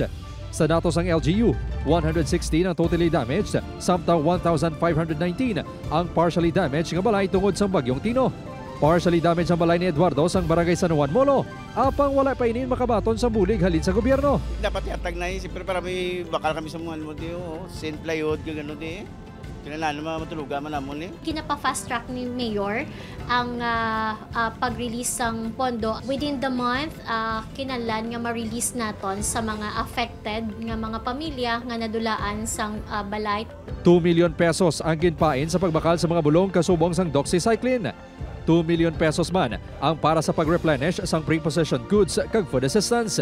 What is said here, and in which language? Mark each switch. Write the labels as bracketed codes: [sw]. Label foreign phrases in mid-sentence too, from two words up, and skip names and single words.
[hil] Sa datos ng LGU, 116 ang [en] totally damaged, [hil] samtang 1,519 ang [en] partially damaged [hil] nga balay tungod sa Bagyong Tino. [en] Partially damaged [hil] ang balay ni Eduardo sang Barangay San Juan Molo. Apang wala pa inin makabaton sa bulig halin sa gobyerno. [tl] Dapat iatag na yun. Siyempre para may bakal kami sa mga mo diyo. Saint plywood, gano'n di. Kailangan naman matulugan man namon eh. Kinapa-fast track ni Mayor ang pag-release ng pondo. [en] Within the month, [hil] kinalan nga ma-release naton sa mga affected nga mga pamilya nga nadulaan sang balay. 2 million pesos ang ginpain sa pagbakal sa mga bulong kasubong sang doxycycline. 2 million pesos man ang para sa pag-replenish sang [en] pre-possession goods [hil] kag [en] food assistance.